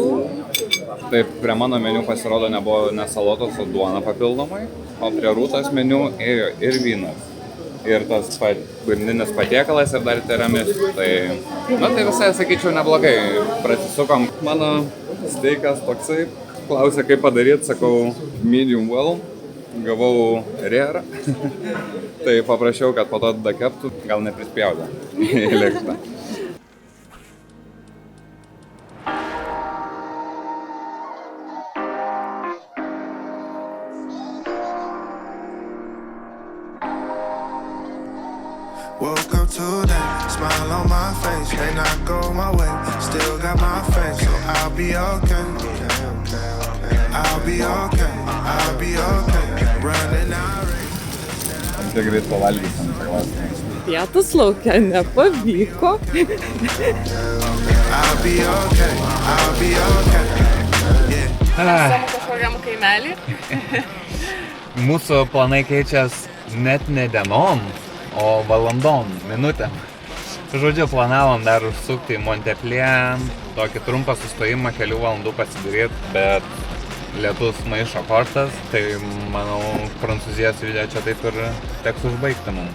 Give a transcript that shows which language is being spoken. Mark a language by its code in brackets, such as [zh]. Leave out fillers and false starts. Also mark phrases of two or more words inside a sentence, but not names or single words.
[lt] Taip, prie mano meniu pasirodo nebuvo ne salotos, o duona papildomai, o prie rūtos meniu ėjo ir vynas. Ir tas pagrindinis patiekalas ir dar tiramisu. Tai, tai visai, sakyčiau, neblogai. Prasisukom. Mano steikas toksai Klausė, kaip padaryti, sakau, [en] medium well, [lt] gavau rare. Tai paprašiau, kad po to dakeptų, gal neprispjaudė į lėkštą. [en] Woke up today, smile on my face, may not go my way, still got my face, so I'll be okay. I'll be okay, I'll be okay, running out. [lt] Kiek greit pavalgysim, čia klausimas. Pietus laukia nepavyko. [en] I'll be okay, I'll be okay. [lt] Savo kažkokiam kaimelį. Mūsų planai keičias net ne dienom, o valandom, minutėm. Žodžiu, planavom dar užsukti į Montpellier, tokį trumpą sustojimą kelių valandų pasidaryti, bet lietus maišo kortas, tai manau, Prancūzijos video čia taip ir teks užbaigti mums.